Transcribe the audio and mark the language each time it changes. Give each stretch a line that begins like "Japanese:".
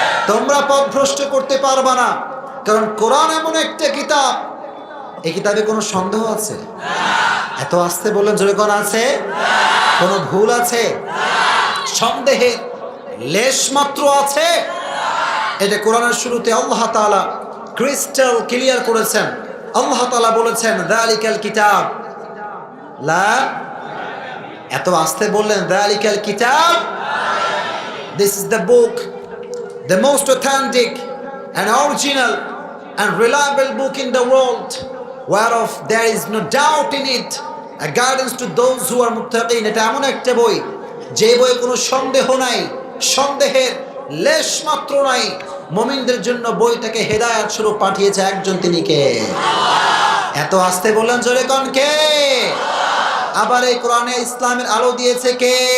Bangla: তোমরা পথভ্রষ্ট করতে পারবা না, কারণ কোরআন এমন একটা কিতাব, এই কিতাবে কোনো সন্দেহ আছে? এত আসতে বললেন জোরে কোন আছে? কোনো ভুল আছে? সন্দেহের লেশ মাত্র আছে? এটা কোরআনের শুরুতে আল্লাহ তাআলা ক্রিস্টাল ক্লিয়ার করেছেন। আল্লাহ তাআলা বলেছেন,
Arabic: যালিকাল কিতাব লা,
Bangla: এত আসতে বললেন
Arabic: যালিকাল কিতাব,
English: this is the book, the most authentic and original and reliable book in the world, whereof there is no doubt in it, a guidance to those who are muttaqin.
Bangla: এটা এমন একটা বই, যে বইয়ে কোনো সন্দেহ নাই, সন্দেহের লেশ মাত্র নাই। মুমিনদের জন্য বইটাকে হেদায়েত স্বরূপ পাঠিয়েছে একজন, তিনি কে? এত আসতে বললেন জোরে কোন কে? আবার এই কোরআনে ইসলামের আলো দিয়েছে কে?